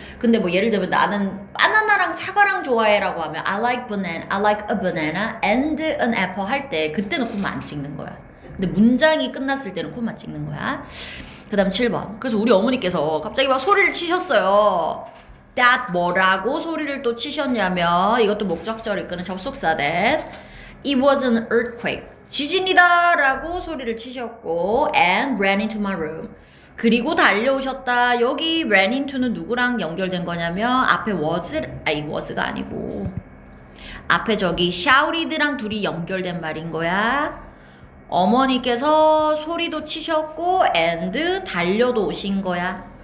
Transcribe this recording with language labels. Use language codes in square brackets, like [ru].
[ko] 근데 뭐 예를 들면 나는 바나나랑 사과랑 좋아해 라고 하면 I like a banana and an apple 할 때 그때는 콤마 안 찍는 거야. 근데 문장이 끝났을 때는 콤마 찍는 거야. 그 다음 7번. 그래서 우리 어머니께서 갑자기 막 소리를 치셨어요. that 뭐라고 소리를 또 치셨냐면 이것도 목적절을 이끄는 접속사 that it was an earthquake. [en] 지진이다 라고 소리를 치셨고 and ran into my room. [ko] 그리고 달려오셨다. 여기 ran into는 누구랑 연결된 거냐면 앞에 was가 아니고 앞에 저기 shouted랑 둘이 연결된 말인 거야. 어머니께서 소리도 치셨고 and 달려도 오신 거야.